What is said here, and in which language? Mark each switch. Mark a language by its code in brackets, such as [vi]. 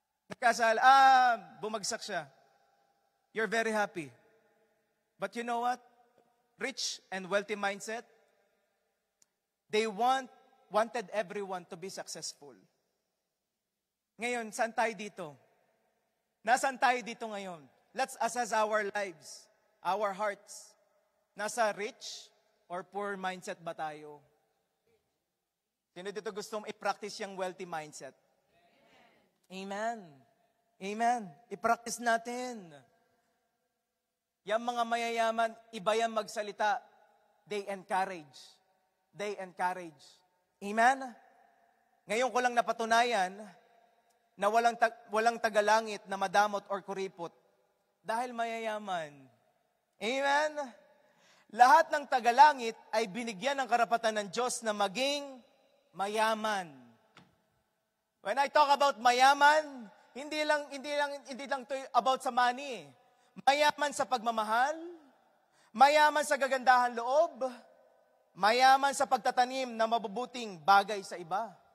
[tl] Nagkasala, bumagsak siya. [en] You're very happy. But you know what? Rich and wealthy mindset, they wanted everyone to be successful. [tl] Ngayon, saan tayo dito? Nasaan tayo dito ngayon? [en] Let's assess our lives, our hearts. [tl] Nasa rich or poor mindset ba tayo? Sino dito gustong i-practice yung wealthy mindset? Amen. Amen. I-practice natin. Yung mga mayayaman, iba yan magsalita. [en] They encourage. They encourage. [tl] Amen? Ngayon ko lang napatunayan na walang tagalangit na madamot or kuripot dahil mayayaman. Amen? Lahat ng tagalangit ay binigyan ng karapatan ng Diyos na maging mayaman. [en] When I talk about mayaman, [tl] hindi lang to [en] about sa money. [tl] Mayaman sa pagmamahal, mayaman sa gagandahan loob, mayaman sa pagtatanim ng mabubuting bagay sa iba.